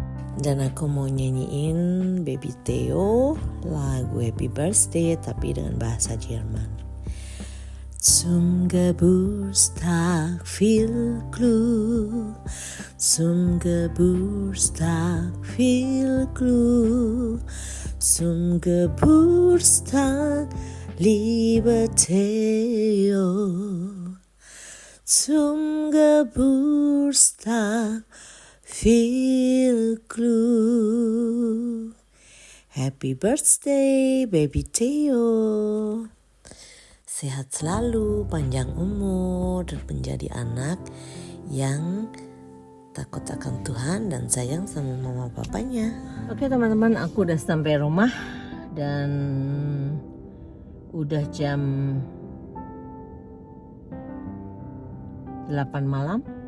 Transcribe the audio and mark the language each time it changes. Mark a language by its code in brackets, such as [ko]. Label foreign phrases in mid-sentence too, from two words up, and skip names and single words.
[id] Dan aku mau nyanyiin Baby Theo lagu Happy Birthday tapi dengan bahasa Jerman. [de] Zum Geburtstag viel Glück, zum Geburtstag viel Glück, zum Geburtstag, liebe Theo, zum Geburtstag viel Glück. [en] Happy birthday, Baby Theo. [id] Sehat selalu, panjang umur, dan menjadi anak yang takut akan Tuhan dan sayang sama mama papanya. Oke teman-teman, aku udah sampai rumah dan udah jam 8 malam.